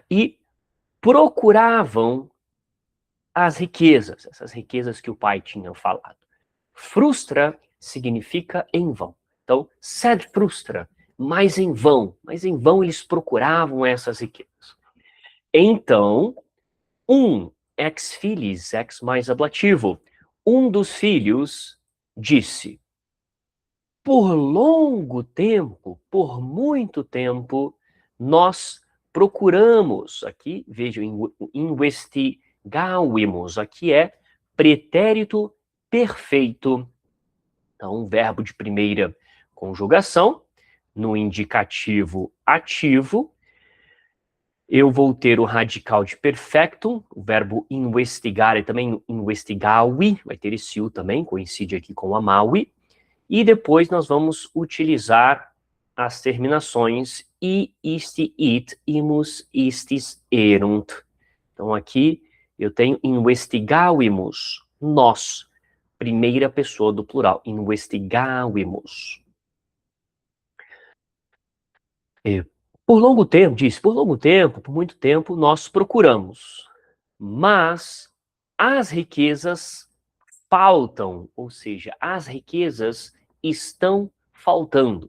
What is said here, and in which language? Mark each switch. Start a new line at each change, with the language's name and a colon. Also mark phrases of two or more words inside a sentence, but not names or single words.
Portuguese: E procuravam as riquezas, essas riquezas que o pai tinha falado. Frustra significa em vão. Então,
Latin: sed frustra,
Portuguese: mas em vão eles procuravam essas riquezas. Então, um
Latin: ex filiis,
Portuguese: ex mais ablativo, um dos filhos disse: por longo tempo, por muito tempo, nós procuramos, aqui, vejam, investigavimus, aqui é pretérito perfeito. Então, um verbo de primeira conjugação, no indicativo ativo, eu vou ter o radical de perfectum, o verbo investigar e também investigavi, vai ter esse u também, coincide aqui com o amavi, e depois nós vamos utilizar as terminações
Latin: i, isti, it, imus, istis, erunt.
Portuguese: Então aqui eu tenho investigavimus, nós, primeira pessoa do plural, investigavimus. Por longo tempo, por muito tempo, nós procuramos, mas as riquezas faltam, ou seja, as riquezas estão faltando.